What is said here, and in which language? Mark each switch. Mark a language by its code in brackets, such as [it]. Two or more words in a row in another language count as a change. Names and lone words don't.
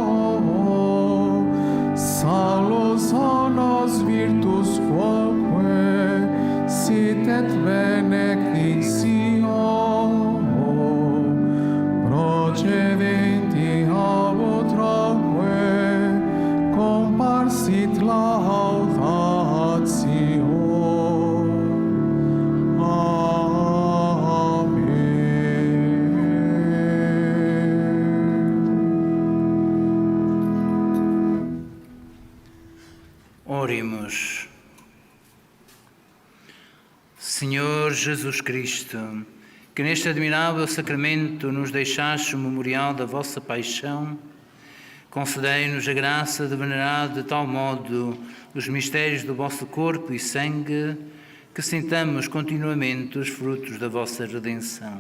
[la] salus honos virtus quoque, sit et benedictio, procedenti ab utroque, comparsit laudatio. [pt] Oremos. Senhor Jesus Cristo, que neste admirável sacramento nos deixaste o memorial da vossa paixão, Concedei-nos a graça de venerar de tal modo os mistérios do vosso corpo e sangue, que sintamos continuamente os frutos da vossa redenção.